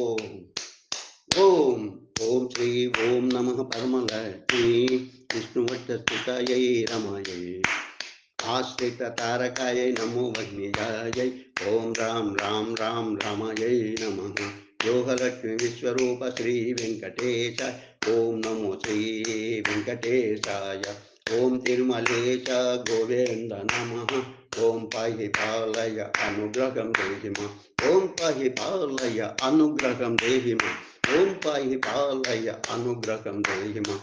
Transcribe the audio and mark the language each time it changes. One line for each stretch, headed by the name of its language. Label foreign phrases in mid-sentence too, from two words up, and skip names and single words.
Sanskrit: ॐ ॐ श्री ॐ नमः परमलक्ष्मी विष्णुवक्षस्थितायै रमायै आश्रिततारकायै नमो भग्निजायै ॐ राम राम राम रमायै नमः योगलक्ष्मी विश्वरूप श्री वेङ्कटेशाय ఓం నమో శ్రీ వెంకటేశాయ. ఓం తిరుమలేశ గోవింద నమః. ఓం పాహి పాలయ అనుగ్రహం దేహి మాం. ఓం పాహి పాలయ అనుగ్రహం దేహి మాం. ఓం పాహి పాలయ అనుగ్రహం దేహి మాం.